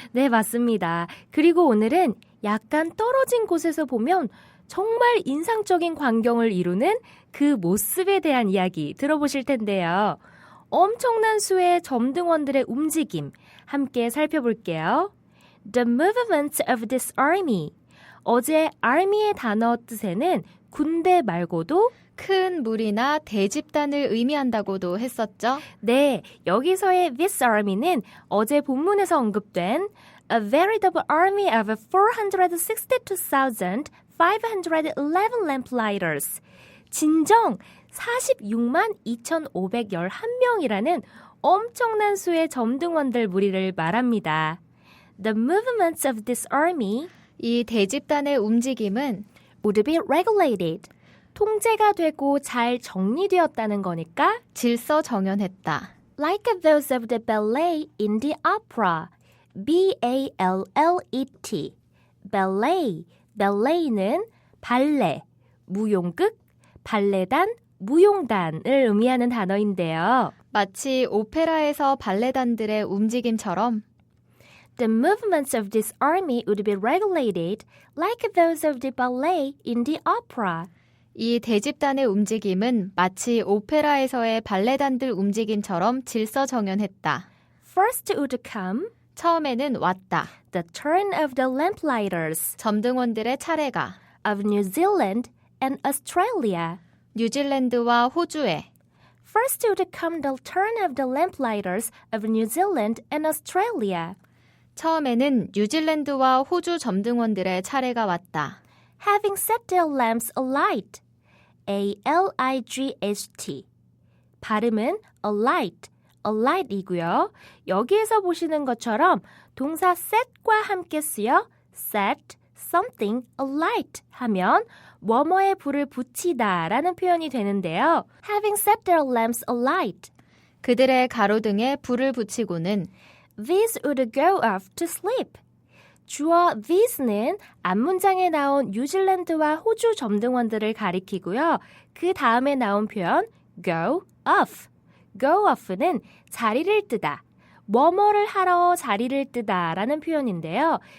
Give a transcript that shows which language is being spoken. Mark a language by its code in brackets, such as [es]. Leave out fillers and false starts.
[ko] 네, 맞습니다. 그리고 오늘은 약간 떨어진 곳에서 보면 정말 인상적인 광경을 이루는 그 모습에 대한 이야기 들어보실 텐데요. 엄청난 수의 점등원들의 움직임 함께 살펴볼게요. [en] The movements of this army. [ko] 어제 army의 단어 뜻에는 군대 말고도 큰 무리나 대집단을 의미한다고도 했었죠? 네, 여기서의 this army는 어제 본문에서 언급된 [en] A veritable army of 462,511 lamplighters. [ko] 진정 46만 2,511명이라는 엄청난 수의 점등원들 무리를 말합니다. [en] The movements of this army [ko] 이 대집단의 움직임은 [en] would be regulated. [ko] 통제가 되고 잘 정리되었다는 거니까 질서정연했다. [en] Like those of the ballet in the opera. B-A-L-L-E-T. ballet. [ko] ballet는 발레, 무용극, 발레단, 무용단을 의미하는 단어인데요. 마치 오페라에서 발레단들의 움직임처럼 [en] The movements of this army would be regulated like those of the ballet in the opera. [ko] 이 대집단의 움직임은 마치 오페라에서의 발레단들 움직임처럼 질서정연했다. [en] First would come [ko] 처음에는 왔다. [en] the turn of the lamplighters [ko] 점등원들의 차례가 [en] of New Zealand and Australia. [ko] 뉴질랜드와 호주에 [en] First would come the turn of the lamplighters of New Zealand and Australia. [ko] 처음에는 뉴질랜드와 호주 점등원들의 차례가 왔다. [en] Having set their lamps alight. A-L-I-G-H-T. [ko] 발음은 alight, alight이고요. 여기에서 보시는 것처럼 동사 set과 함께 쓰여 [en] set something alight [ko] 하면 뭐뭐에 불을 붙이다 라는 표현이 되는데요. [en] Having set their lamps alight. [ko] 그들의 가로등에 불을 붙이고는 [en] these would go off to sleep. [ko] 주어 these는 앞문장에 나온 뉴질랜드와 호주 점등원들을 가리키고요. 그 다음에 나온 표현 go off. go off는 자리를 뜨다. 뭐뭐를 하러 자리를 뜨다 라는 표현인데요.